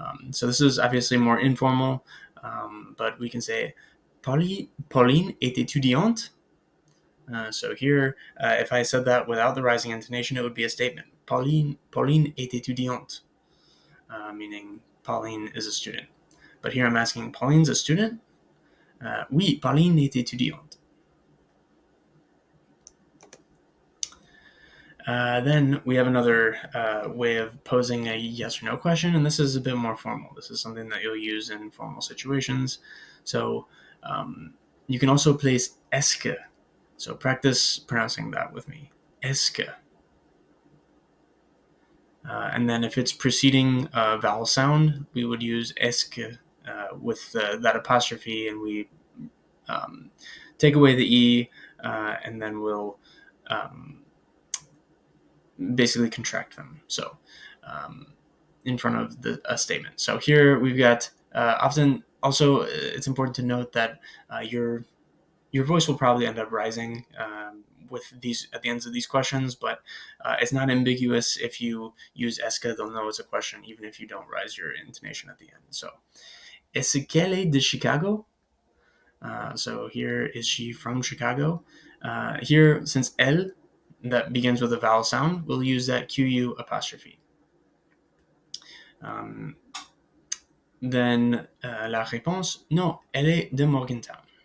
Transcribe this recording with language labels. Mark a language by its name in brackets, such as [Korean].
[English] So, this is obviously more informal, but we can say, [French] Pauline est étudiante. [English] So here, if I said that without the rising intonation, it would be a statement. [French] Pauline est étudiante, [English] meaning Pauline is a student. But here I'm asking, Pauline's a student? [French] Oui, Pauline est étudiante. [English] Then we have another way of posing a yes or no question, and this is a bit more formal. This is something that you'll use in formal situations. So you can also place est-ce que. So practice pronouncing that with me. Est-ce que. And then if it's preceding a vowel sound, we would use est-ce que with that apostrophe, and we take away the E, and then we'll basically contract them. So in front of a statement. So here we've got often also it's important to note that your voice will probably end up rising with these at the ends of these questions, but it's not ambiguous. If you use esca, they'll know it's a question, even if you don't rise your intonation at the end. [French] So, est-ce qu'elle est de Chicago? [English] So here, is she from Chicago? Here, since elle, that begins with a vowel sound, we'll use that QU apostrophe. [French] Then la réponse, non, elle est de Morgantown.